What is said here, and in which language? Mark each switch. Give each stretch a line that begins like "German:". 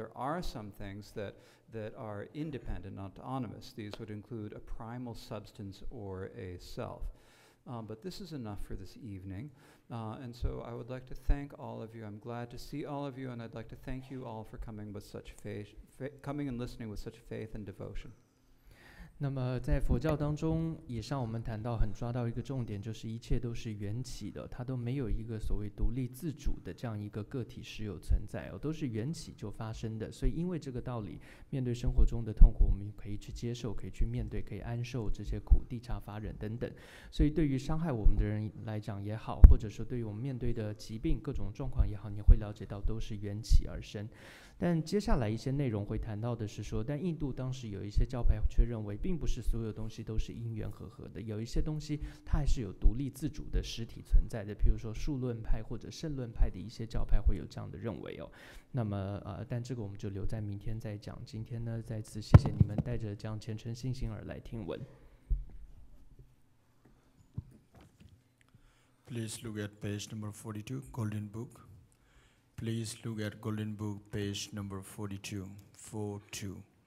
English: There are some things that are independent, autonomous. These would include a primal substance or a self. But this is enough for this evening. And so I would like to thank all of you. I'm glad to see all of you, and I'd like to thank you all for coming with such coming and listening with such faith and devotion.
Chinese: 那么在佛教当中，以上我们谈到抓到一个重点，就是一切都是缘起的，它都没有一个所谓独立自主的这样一个个体实有存在都是缘起就发生的。所以因为这个道理，面对生活中的痛苦，我们可以去接受，可以去面对，可以安受这些苦，地察法忍等等。所以对于伤害我们的人来讲也好，或者说对于我们面对的疾病各种状况也好，你会了解到都是缘起而生。但接下来一些内容会谈到的是说，但印度当时有一些教派却认为，并不是所有东西都是因缘和合的，有一些东西它还是有独立自主的实体存在的。譬如说数论派或者胜论派的一些教派会有这样的认为那么但这个我们就留在明天再讲。今天呢，再次谢谢你们带着这样虔诚信心而来听闻。
English: Please look at page number 42, Golden Book. Please look at Golden Book, page number 42, 42.